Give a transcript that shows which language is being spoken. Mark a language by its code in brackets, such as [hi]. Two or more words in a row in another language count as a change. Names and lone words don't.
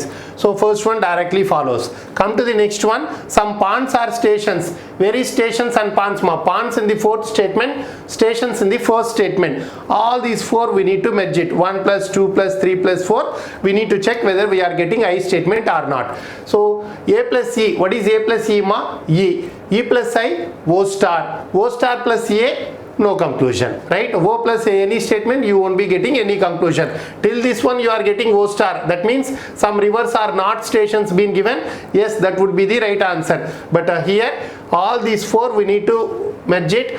[en] So first one directly follows. Come to the next one, some ponds are stations. Where is stations and ponds ma? Ponds in the fourth statement, stations in the first statement. All these 4 we need to merge it. 1 plus 2 plus 3 plus 4. We need to check whether we are getting I statement or not. So A plus E, what is A plus E ma? E. E plus I, O star. O star plus A, no conclusion, right? O plus A, any statement you won't be getting any conclusion. Till this one you are getting O star. That means some rivers are not stations being given. Yes, that would be the right answer. But here all these 4 we need to merge it.